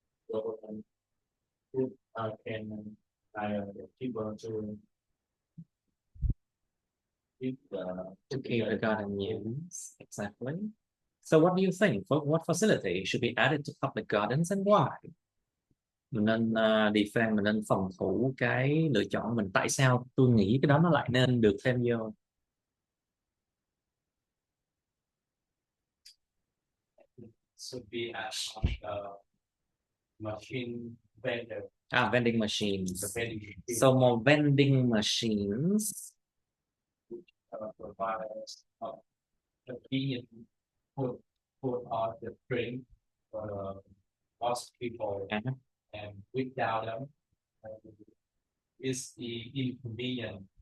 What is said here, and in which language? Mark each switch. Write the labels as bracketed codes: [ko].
[en] So food can hire people to keep the garden use. Exactly. So what do you think? What facility should be added to public gardens and why? [vi] Mình nên defend, mình nên phòng thủ cái lựa chọn mình. Tại sao tôi nghĩ cái đó nó lại nên được thêm vô? [en] should be as machine vendor. Vending machines. The vending machine. So more vending machines. Provide convenient food on the drink for most people, and without them, it's the inconvenient.